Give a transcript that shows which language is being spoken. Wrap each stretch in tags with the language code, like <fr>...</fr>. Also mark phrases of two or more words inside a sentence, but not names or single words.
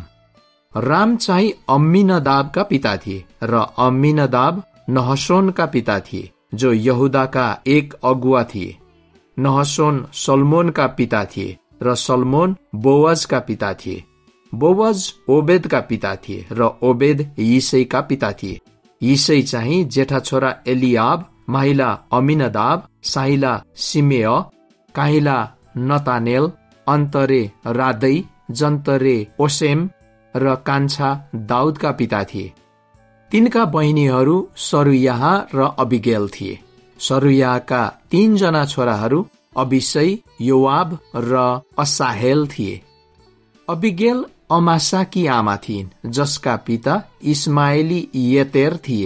<ne>राम चाहिँ अम्मीनदाबका पिता थिए र अम्मीनदाब नहशोनका पिता थिए, जो यहुदाका एक अगुवा थिए। नहशोन सल्मोनका पिता थिए र सल्मोन बोअजका पिता थिए। बोअज ओबेदका पिता थिए र ओबेद यिसैका पिता थिए। यिसै चाहिँ जेठा छोरा एलियाब, माहिला अमिनदाब, साहिला सिमेय, काहिला नतानेल, अन्तरे रादै, जन्तरे ओसेम र कान्छा दाउदका पिता थिए। तिनका बहिनीहरू सरुयाह र अबिगेल थिए। सरुयाहका 3 जना छोराहरू अबिसै, योआब र असाहेल थिए। अबिगेल अमासाकी आमा थिइन्, जसका पिता इस्माएली येतेर थिए।</ne>